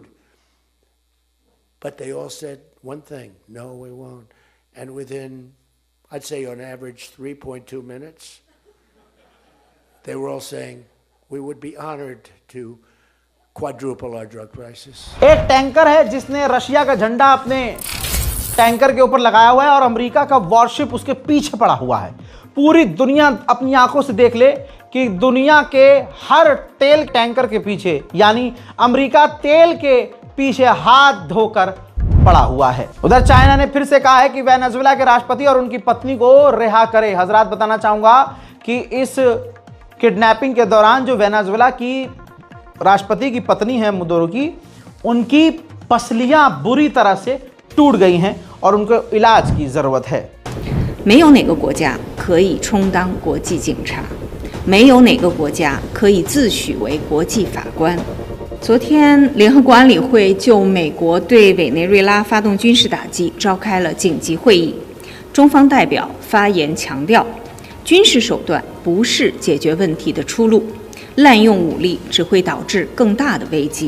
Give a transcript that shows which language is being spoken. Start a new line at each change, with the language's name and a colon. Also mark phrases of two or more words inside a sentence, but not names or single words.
English: But they all said one thing, no, we won't. And within, I'd say on average, 3.2 minutes, they were all saying, we would be honored to quadruple our drug prices.
Hindi: एक टैंकर है जिसने रशिया का झंडा अपने टैंकर के ऊपर लगाया हुआ है और अमेरिका का वॉरशिप उसके पीछे पड़ा हुआ है। पूरी दुनिया अपनी आंखों से देख ले कि दुनिया के हर तेल टैंकर के पीछे, यानी अमेरिका तेल के पीछे हाथ धोकर पड़ा हुआ है। उधर चाइना ने फिर से कहा है कि वेनेजुएला के राष्ट्रपति और उनकी पत्नी को रिहा करे। हजरात, बताना चाहूंगा कि इस किडनैपिंग के दौरान जो वेनेजुएला की राष्ट्रपति की पत्नी है मुदुरो की, उनकी पसलियां बुरी तरह से टूट गई हैं और उनको इलाज की जरूरत है।
Chinese: 没有哪个国家可以充当国际警察，没有哪个国家可以自诩为国际法官。昨天，联合国安理会就美国对委内瑞拉发动军事打击召开了紧急会议，中方代表发言强调，军事手段不是解决问题的出路，滥用武力只会导致更大的危机。